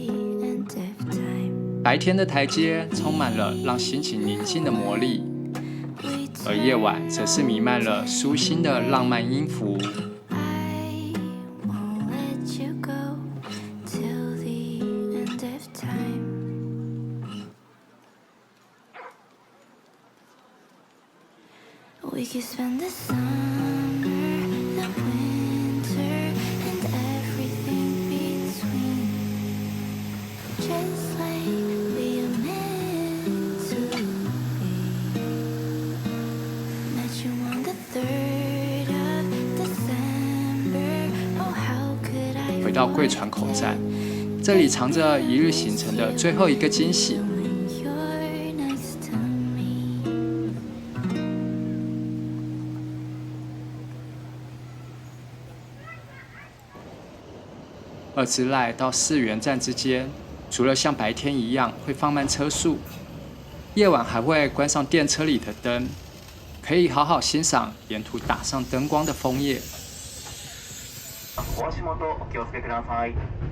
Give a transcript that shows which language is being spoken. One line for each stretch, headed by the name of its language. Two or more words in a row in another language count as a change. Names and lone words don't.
Chinese: 白天的台阶充满了让心情宁静的魔力，而夜晚则是弥漫了舒心的浪漫音符。
English: We could spend the summer, the winter, and everything between, just like we are meant to be. Met you on the 3rd of December. Oh, how could I?
Chinese: 回到贵船口站，这里藏着一日行程的最后一个惊喜。二之濑到四原站之间，除了像白天一样会放慢车速，夜晚还会关上电车里的灯，可以好好欣赏沿途打上灯光的枫叶。
Japanese: お足元お気をつけください。